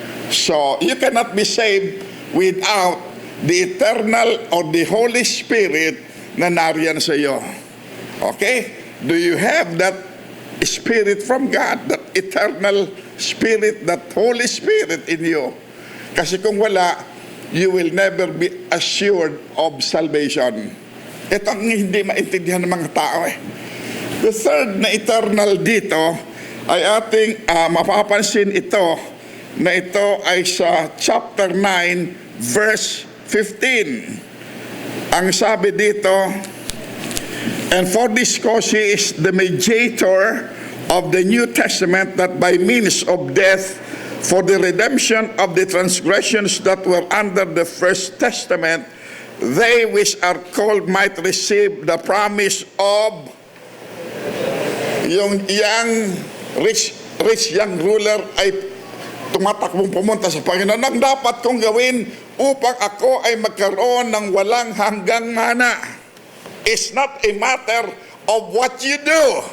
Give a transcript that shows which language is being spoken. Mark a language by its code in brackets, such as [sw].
[en] So, you cannot be saved without the eternal or the Holy Spirit [tl] na nariyan sa iyo. [en] Okay? Do you have that Spirit from God, that eternal Spirit, that Holy Spirit in you? [tl] Kasi kung wala, [en] you will never be assured of salvation. [tl] Ito ang hindi maintindihan ng mga tao eh. [en] The third [tl] na eternal dito ay ating mapapansin ito, na ito ay sa chapter 9 verse 15. Ang sabi dito, [en] and for this cause He is the mediator of the New Testament, that by means of death for the redemption of the transgressions that were under the first testament, they which are called might receive the promise of yung young rich young ruler [tl] ay tumatakbong pumunta sa Panginoon. Ang dapat kong gawin upang ako ay magkaroon ng walang hanggang mana. [en] It's not a matter of what you do.